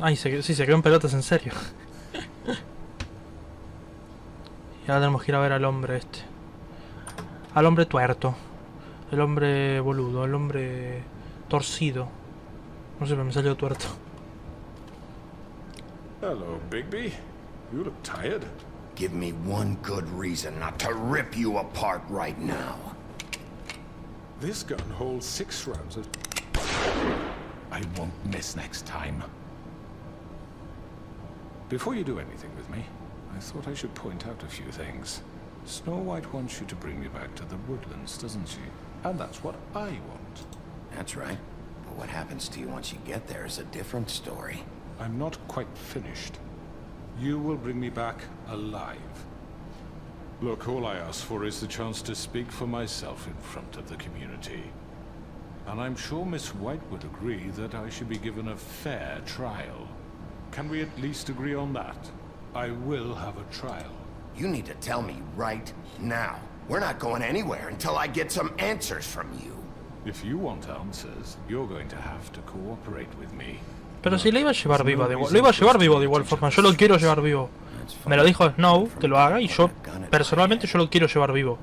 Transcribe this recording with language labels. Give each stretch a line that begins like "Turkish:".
Spanish: Ay, sí, se quedó en pelotas en serio. Y ahora tenemos que ir a ver al hombre este. Al hombre tuerto. El hombre boludo. El hombre torcido. No sé, pero me salió tuerto.
English: Hello, Bigby. You look tired. Give me one good reason not to rip you apart right now. This gun holds 6 rounds of... I won't miss next time. Before you do anything with me, I thought I should point out a few things. Snow White wants you to bring me back to the woodlands, doesn't she? And that's what I want. That's right. But what happens to you once you get there is a different story. I'm not quite finished. You will bring me back alive. Look, all I ask for is the chance to speak for myself in front of the community. And I'm sure Miss White would agree that I should be given a fair trial. Can we at least agree on that? I will have a trial. You need to tell me right now. We're not going anywhere until I get some answers from you. If you want answers, you're going to have to cooperate with me.
Spanish: Pero si le iba a llevar vivo de igual, lo iba a llevar vivo de igual forma. Yo lo quiero llevar vivo. Me lo dijo Snow que lo haga y yo personalmente yo lo quiero llevar vivo.